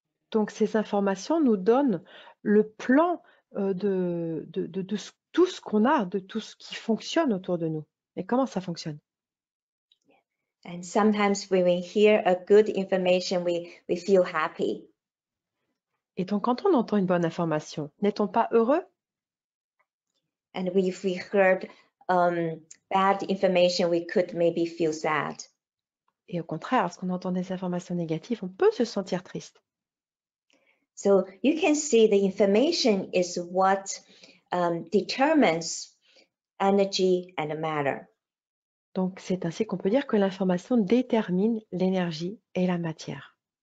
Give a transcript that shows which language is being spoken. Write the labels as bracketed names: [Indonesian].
[French] Donc ces informations nous donnent le plan de tout ce qu'on a, de tout ce qui fonctionne autour de nous. Et comment ça fonctionne? [English] And sometimes when we hear a good information, we feel happy. [French] Et donc quand on entend une bonne information, n'est-on pas heureux? [English] And if we heard bad information, we could maybe feel sad. [French] Et au contraire, lorsqu'on entend des informations négatives, on peut se sentir triste. [English] So you can see the information is what determines energy and matter. [French] Donc c'est ainsi qu'on peut dire que l'information détermine l'énergie et la matière.